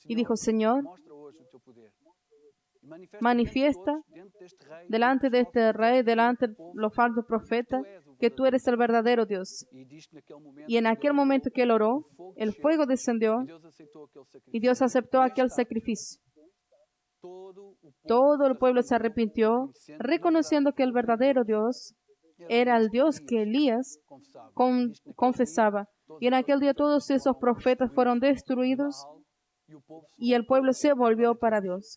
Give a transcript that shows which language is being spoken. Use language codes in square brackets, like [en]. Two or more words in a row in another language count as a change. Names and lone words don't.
[es] Y dijo, Señor, [pt] mostra hoje o teu poder. E [es] manifiesta [pt] diante deste rei, [es] delante de este rey, delante de los falsos profetas, que tú eres el verdadero Dios. [pt] E diz que naquele momento, [es] Y en aquel momento que él oró, el fuego descendió [pt] e Deus aceitou aquele sacrifício. [es] y Dios aceptó aquel sacrificio. Todo el pueblo se arrepintió, reconociendo que el verdadero Dios era el Dios que Elías confesaba. Y en aquel día todos esos profetas fueron destruidos y el pueblo se volvió para Dios.